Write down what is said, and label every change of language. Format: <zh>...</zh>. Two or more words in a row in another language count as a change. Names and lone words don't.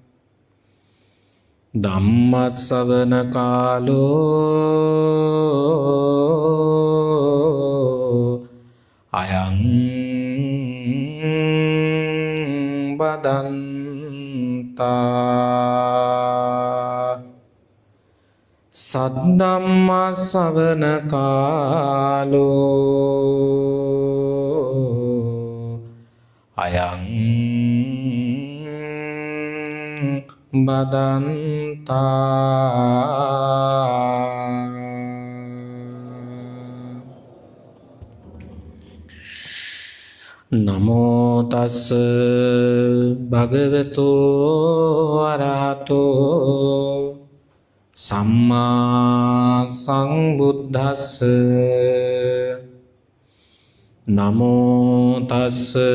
<pi>ධම්මස්සවන කාලෝ අයං බදන්තා සද්ධම්ම ශ්‍රවණ කාලෝ අයං බදන්තා නමෝ තස්ස භගවතු අරහතෝ සම්මා සංබුද්දස්ස නමෝ තස්ස</pi>